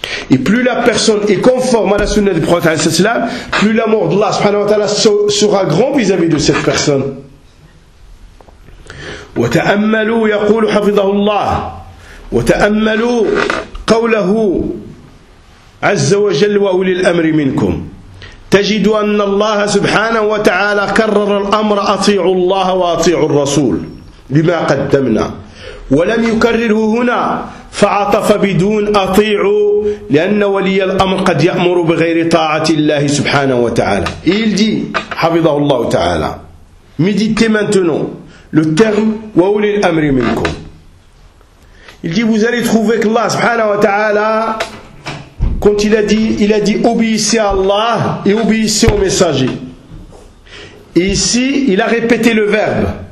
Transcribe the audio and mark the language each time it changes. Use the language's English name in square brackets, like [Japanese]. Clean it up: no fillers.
[French] Et plus la personne est conforme à la sunna du prophète sallallahu alayhi wa sallam, plus l'amour d'Allah subhanahu wa ta'ala sera grand vis-à-vis de cette personne. [Arabic] وتأملوا يقول حفظه الله وتأملوا قوله عز وجل وأولي الأمر منكم تجد أن الله سبحانه وتعالى كرر الأمر أطيعوا الله وأطيعوا الرسول لما قدمنا ولم يكرره هنا فعطف بدون أطيعوا لأن ولي الأمر قد يأمر بغير طاعة الله سبحانه وتعالى. [French] Il dit حفظه الله تعالى méditez maintenant le terme [Arabic] وولي الأمر منكم. [French] Il dit vous allez trouver que Allah subhanahu wa ta'ala, quand il a dit obéissez à Allah et obéissez au messager, ici il a répété le verbe.